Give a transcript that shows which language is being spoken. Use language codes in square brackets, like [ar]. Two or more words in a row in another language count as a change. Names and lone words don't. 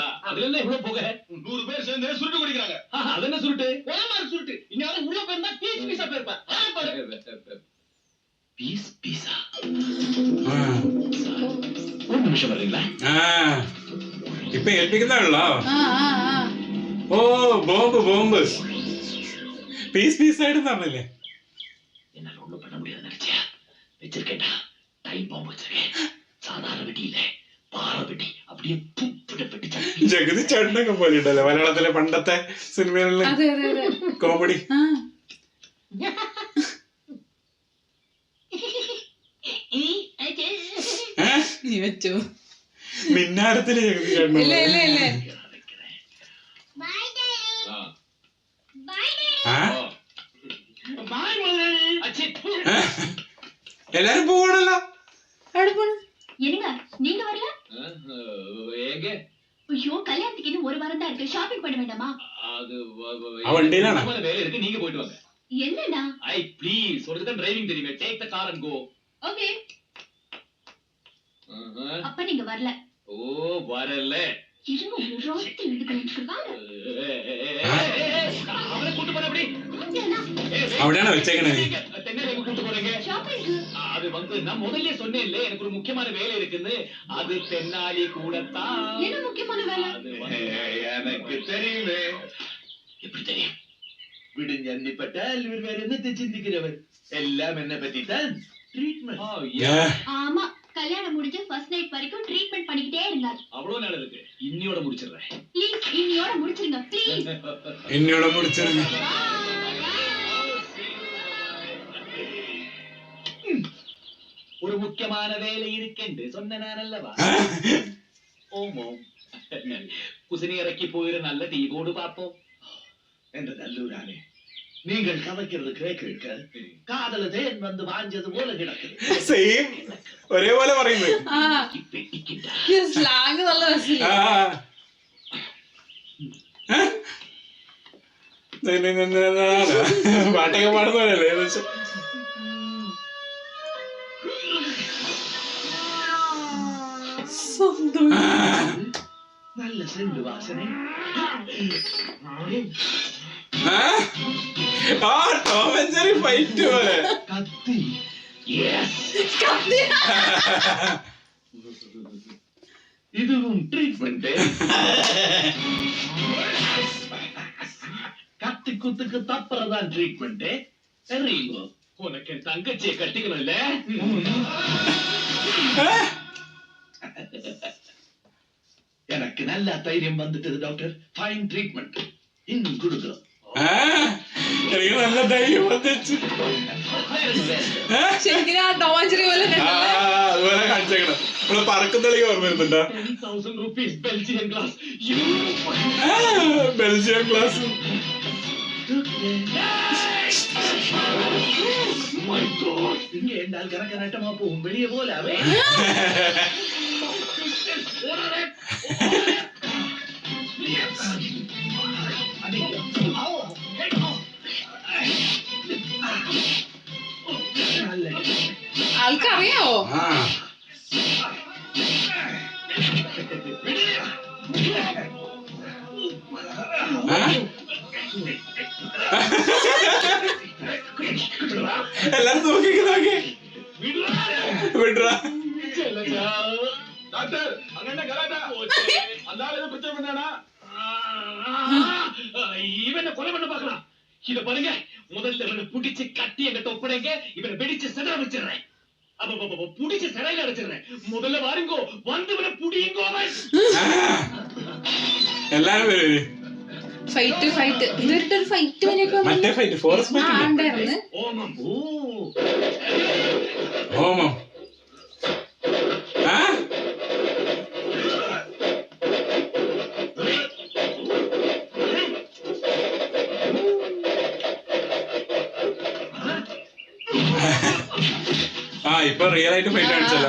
[ta] அதுல என்ன இவ்வளவு போக? 100 பேர் சேர்ந்து சுருட்டு குடிக்கிறாங்க. அது என்ன சுருட்டு? ஒரே சுருட்டு. இன்னும் உள்ள போயிருந்தா பீஸ் பீஸா போயிருப்பேன். பீஸ் பீஸா? ஒரு நிமிஷம் வரீங்களா? [ml] ഇപ്പൊ ഏൽപ്പിക്കുന്നതാണല്ലോ. ഓ [en] bomb piece [ml] ആയിട്ട് പറഞ്ഞില്ലേ? [ta] என்னால ஒண்ணும் பண்ண முடியாது நினைச்சியா? வச்சிருக்கேன்டா [en] time bomb [ta] வச்சிருக்கேன். [ml] സാധാരണ വെടിയില്ലേ, പാറ വെടി. அப்படியே ജഗതി ചേട്ടനൊക്കെ പോലെ ഉണ്ടല്ലോ മലയാളത്തിലെ പണ്ടത്തെ സിനിമകളിലെ കോമഡി. മിന്നാരത്തിലെ ജഗതി ചേട്ടൻ. എല്ലാരും പോകണല്ലോ. [ta] என்னங்க நீங்க வரல? எங்க? ஐயோ கல்யாணத்துக்கு இன்னும் 1 வாரம் தான் இருக்கு. ஷாப்பிங் பண்ண வேண்டாமா? அது வண்டியிலானா? வேலை இருக்கு, நீங்க போயிட்டு வாங்க. என்னடா? ஐ ப்ளீஸ், உங்களுக்கு தான் டிரைவிங் தெரியுமே. [en] Take the car and go. [ta] ஓகே. அப்ப நீங்க வரல? ஓ வரல. இருங்க ஒரு ரோட்டி எடுக்கறேன். அவரை கூட்டி போற அப்படி. அப்படியே வெச்சேக்கனே நீ. தென்னலை கூட்டி போறீங்க ஷாப்பிங். அது வந்து நான் முதல்லயே சொன்னேன்ல எனக்கு ஒரு முக்கியமான வேலை இருக்குன்னு. அது தென்னாலி கூடத்தான். என்ன முக்கியமான வேலை? எனக்கு தெரியுமே. எப்படி தெரியும்? [ml] വിടിഞ്ഞന്നിപ്പെട്ടാൽ വേറെ ചിന്തിക്കുന്നവർ എല്ലാം എന്നെ പറ്റിത്താൻ ട്രീറ്റ്മെന്റ്. [ta] ஆமா கல்யாணம் முடிஞ்சு [en] first night [ta] வரைக்கும் ட்ரீட்மெண்ட் பண்ணிக்கிட்டே இருந்தார். அவ்வளவு நாள் இருக்கு. இன்னியோட முடிச்சிடுறேன். ப்ளீஸ் இன்னியோட முடிச்சிருங்க ப்ளீஸ். [ml] എന്നോട് മുടിച്ചിരുന്നു. [ta] ஒரு முக்கியமான வேலை இருக்கென்று சொன்ன நான் அல்லவா? ஓமோ குசினி இறக்கி போயிரு, நல்ல டீபோர்டு பார்ப்போம். என்ற நல்லூரானே, நீங்கள் கதைக்கிறது கேட்க காதல தேன் வந்து வாஞ்சது போல கிடக்குது. [ml] സെയിം ഒരേപോലെ പറയുന്നത്. സ്ലാങ് നല്ല രസമില്ല. പാട്ടൊക്കെ പാടുന്നവരല്ലേ ഏകദേശം. [ta] நல்ல செண்டு வாசனை. [ml] ആ ടോം ആൻഡ് ജെറി ഫൈറ്റ് പോലെ. [ta] கத்தி. இதுவும் ட்ரீட்மெண்ட். கத்தி குத்துக்கு தப்புறதான் ட்ரீட்மெண்ட். தெரியுங்க, உனக்கு என் தங்கச்சியை கட்டிக்கணும் இல்ல? எனக்கு நல்ல தைரியம் வந்துட்டது டாக்டர். [en] fine treatment [ta] இன்னும் கொடுக்குறோம். [ml] എനിക്ക് നല്ല ധൈര്യം വന്നിച്ചു. ശരിക്കും ആ ടോം ആൻഡ് ജെറി പോലെ അതുപോലെ കാണിച്ചേക്കണം. നമ്മള് പറക്കുന്നളി ഓർമ്മ വരുന്നുണ്ടോ? [en] 10,000 rupees Belgian glass. Belgium glass. My God, [ta] இங்க என்றால் கணக்க நட்டமா போகும் வெளியே போலாவே. [ml] ആൾക്കറിയാവോ? എല്ലാരും നോക്കി നോക്കി വിട്രാ. [ta] டாக்டர் அங்க என்ன கலாட்டா? அந்த ஆளு எதுவும் பிரச்சனை பண்ணானா? இவனை கொலை பண்ண பார்க்கலாம். இத பாருங்க, முதல்ல இவனை புடிச்சு கட்டி என்கிட்ட ஒப்படைங்க. இவனை வெடிச்சு சிதற வச்சிடுறேன். அப்ப புடிச்சு சிறையில அடைச்சிடுறேன். முதல்ல வாருங்கோ, வந்து இவனை புடியுங்கோ. [ml] എല്ലാരും വരും. ഫൈറ്റ് ഇവരുടെ ഒരു ഫൈറ്റ് വരെയൊക്കെ മറ്റേ [en] fight forest fight [ml] ഉണ്ടായിരുന്നു. [ta] ஓமம். [ml] ഹോമം. ഇപ്പൊ റിയൽ ആയിട്ട് ഫൈറ്റ് കാണിച്ചല്ലോ.